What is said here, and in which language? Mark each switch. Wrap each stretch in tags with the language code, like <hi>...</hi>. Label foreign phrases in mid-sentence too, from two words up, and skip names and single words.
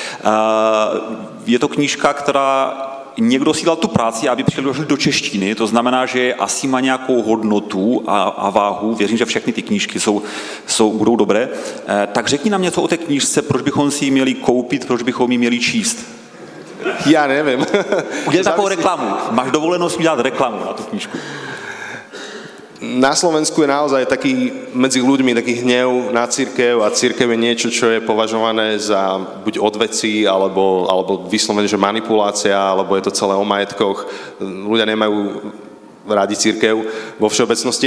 <cs>Je to knížka, která někdo si dal tu práci, aby přeložil do češtiny, to znamená, že asi má nějakou hodnotu a váhu, věřím, že všechny ty knížky budou dobré. Tak řekni nám něco o té knížce, proč bychom si ji měli koupit, proč bychom ji měli číst.</cs> <sk>Ja neviem.</sk> <cs>Udělej takovou reklamu.</cs> <sk>Máš dovolenosť udělat reklamu na tú knižku. Na Slovensku je naozaj taký medzi ľuďmi taký hnev na cirkev a cirkev je niečo, čo je považované za buď odveci, alebo vyslovene, že manipulácia, alebo je to celé o majetkoch. Ľudia nemajú rádi cirkev vo všeobecnosti.</sk>